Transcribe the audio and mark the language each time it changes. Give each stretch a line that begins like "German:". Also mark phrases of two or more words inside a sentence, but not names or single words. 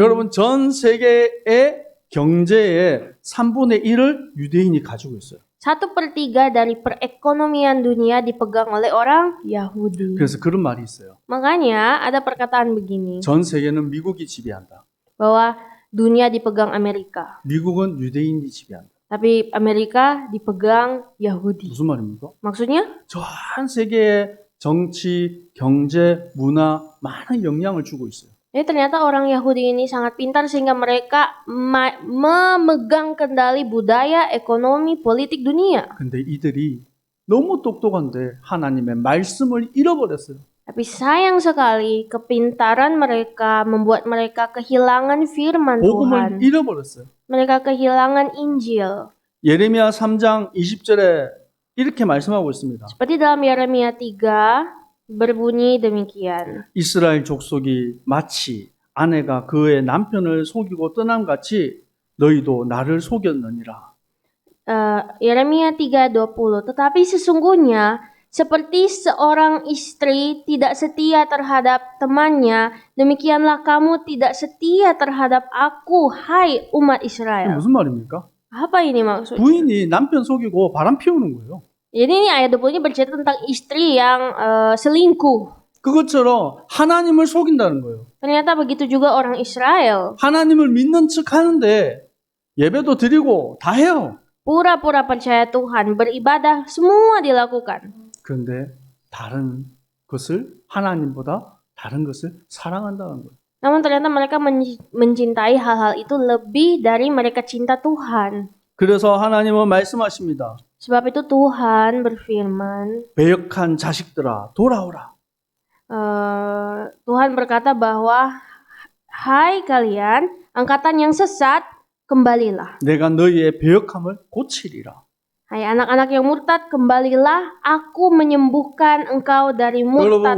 Korean: 여러분, 전 세계의 경제의 3분의 1을 유대인이 가지고 있어요.
Indonesian: 1/3 dari perekonomian dunia dipegang oleh orang Yahudi.
Korean: 그래서 그런 말이 있어요.
Indonesian: Makanya ada perkataan begini.
Korean: 전 세계는 미국이 지배한다.
Indonesian: Bahwa dunia dipegang Amerika.
Korean: 미국은 유대인이 지배한다.
Indonesian: Tapi Amerika dipegang Yahudi.
Korean: 무슨 말입니까?
Indonesian: Maksudnya?
Korean: 전 세계의 정치, 경제, 문화 많은 영향을 주고 있어요.
Indonesian: Jadi ternyata orang Yahudi ini sangat pintar sehingga mereka memegang kendali budaya, ekonomi, politik dunia.
Korean: 근데 이들이 너무 똑똑한데 하나님의 말씀을 잃어버렸어요.
Indonesian: Tapi sayang sekali kepintaran mereka membuat mereka kehilangan firman Tuhan.
Korean: 복음을 잃어버렸어요.
Indonesian: Mereka kehilangan Injil.
Korean: 예레미야 3장 20절에 이렇게 말씀하고 있습니다.
Indonesian: Seperti dalam Yeremia 3 berbunyi demikian.
Korean: 이스라엘 족속이 마치 아내가 그의 남편을 속이고 떠남 같이 너희도 나를 속였느니라.
Indonesian: Yeremia 3:20. Tetapi sesungguhnya seperti seorang istri tidak setia terhadap temannya, demikianlah kamu tidak setia terhadap aku, hai umat
Korean: 이게
Indonesian: Israel.
Korean: 무슨 말입니까?
Indonesian: Apa ini maksudnya?
Korean: 부인이 남편 속이고 바람 피우는 거예요.
Indonesian: Jadi ini ayat 20 ini bercerita tentang istri yang selingkuh.
Korean: 그것처럼 하나님을 속인다는 거예요.
Indonesian: Ternyata begitu juga orang Israel.
Korean: 하나님을 믿는 척 하는데 예배도 드리고 다 해요.
Indonesian: Pura-pura percaya Tuhan, beribadah, semua dilakukan.
Korean: 그런데 다른 것을 하나님보다 다른 것을 사랑한다는 거예요.
Indonesian: Namun ternyata mereka mencintai hal-hal itu lebih dari mereka cinta Tuhan.
Korean: 그래서 하나님은 말씀하십니다.
Indonesian: Sebab itu Tuhan berfirman,
Korean: 배역한 자식들아 돌아오라.
Indonesian: Tuhan berkata bahwa, hai kalian, angkatan yang sesat, kembalilah.
Korean: 내가 너희의 배역함을 고치리라.
Indonesian: Hai anak-anak yang murtad, kembalilah. Aku menyembuhkan engkau dari
Korean: 여러분